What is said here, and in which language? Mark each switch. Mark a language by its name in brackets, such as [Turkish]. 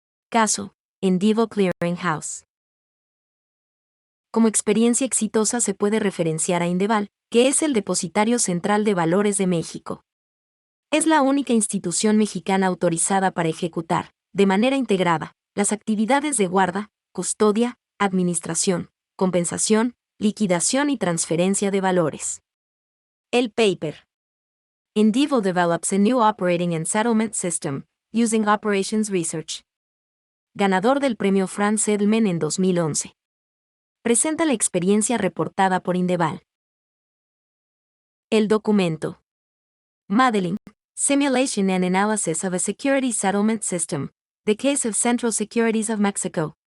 [Spanish] Caso: Endivo Clearinghouse. Como experiencia exitosa se puede referenciar a Indeval, que es el Depositario Central de Valores de México. Es la única institución mexicana autorizada para ejecutar, de manera integrada, las actividades de guarda, custodia, administración, compensación, liquidación y transferencia de valores. El paper. [English] Endivo develops a new operating and settlement system, using operations research. [Spanish] Ganador del premio Franz Edelman en 2011. Presenta la experiencia reportada por Indeval. El documento. [English] Modeling, Simulation and Analysis of a Security Settlement System, The Case of Central Securities of Mexico.